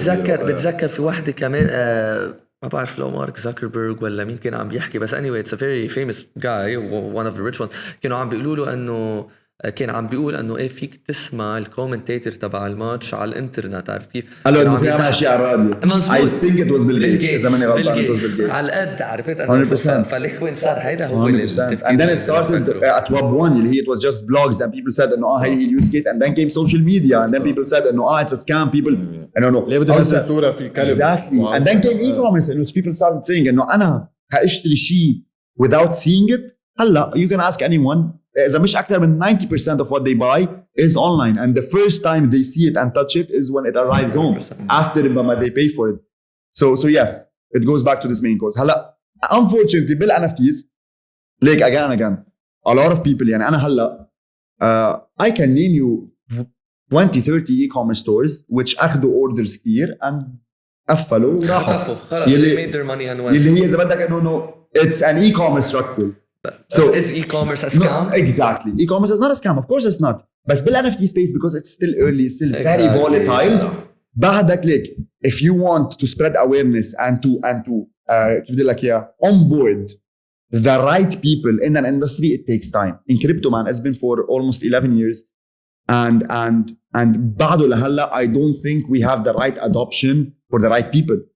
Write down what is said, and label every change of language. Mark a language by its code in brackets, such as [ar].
[ar] بتذكر في واحدة كمان ما بعرف لو مارك زاكربيرج ولا مين كان عم بيحكي، بس [en] anyway it's a very famous guy, one of the rich ones. [ar] كانوا عم بيقولوا له انه كان عم بيقول انه ايه فيك تسمع الكومنتيتور تبع الماتش على الانترنت، عارف كيف؟ قالوا انه فيها ماشي على الراديو. [en] I think it was Bill Gates. [ar] اذا ماني غلطان [en] it was Bill Gates. [ar] على القد عرفت انه [en] 100%. [ar] فالاخوان صار هيدا هو [en] 100%. And then it started at Web 1 [ar] اللي هي [en] it was just blogs and people said [ar] انه [en] هي use case, and then came social media and then people said انه it's a scam. People I don't know [ar] ليه بدي انزل صورة في كلب. [en] Exactly. And then came e-commerce in which people started saying [ar] انه انا هاشتري شيء [en] without seeing it. [ar] هلا [en] you can ask anyone. [ar] إذا مش أكتر من [en] 90% of what they buy is online, and the first time they see it and touch it is when it arrives home after they pay for it. So yes, it goes back to this main quote. [ar] هلا [en] unfortunately بال NFTs like again and again a lot of people [ar] يعني أنا هلا [en] I can name you 20-30 e-commerce stores which [ar] أخذوا [en] orders كتير and [ar] قفلوا وراحوا. خلص [en] they made their money and went. [ar] اللي هي إذا بدك إنه [en] it's an e-commerce structure. So is e-commerce a scam? No, exactly. E-commerce is not a scam. Of course it's not. But in NFT space, because it's still early, it's still very volatile. [ar] بعدك [en] like if you want to spread awareness and to [ar] كيف بدي لك إياه [en] onboard the right people in an industry, it takes time. In crypto, man, it's been for almost 11 years, and [ar] بعده لهلا [en] I don't think we have the right adoption for the right people.